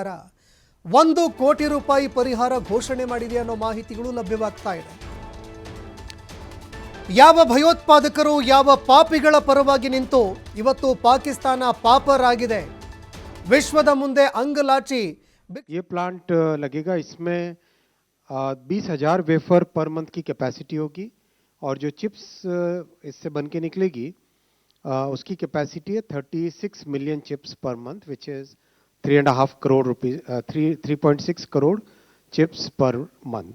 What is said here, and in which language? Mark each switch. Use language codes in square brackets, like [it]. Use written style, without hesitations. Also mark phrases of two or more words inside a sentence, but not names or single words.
[kn] 1 ಕೋಟಿ ರೂಪಾಯಿ ಪರಿಹಾರ ಘೋಷಣೆ ಮಾಡಿದೆ ಅನ್ನೋ ಮಾಹಿತಿಗಳು ಲಭ್ಯವಾಗ್ತಾ ಇದೆ. ಯಾವ ಭಯೋತ್ಪಾದಕರು ಯಾವ ಪಾಪಿಗಳ ಪರವಾಗಿ ನಿಂತು ಇವತ್ತು ಪಾಕಿಸ್ತಾನ ಪಾಪರಾಗಿದೆ, ವಿಶ್ವದ ಮುಂದೆ ಅಂಗಲಾಚಿ. [hi] ये प्लांट लगेगा, इसमें 20,000 [en] wafer per month [hi] की कैपेसिटी होगी और जो चिप्स इससे बन के निकलेगी उसकी कैपेसिटी है 36 [en] million chips per month, which is [hi] 3.5 करोड़ रुपीज 3.6 करोड़ [en] chips per month.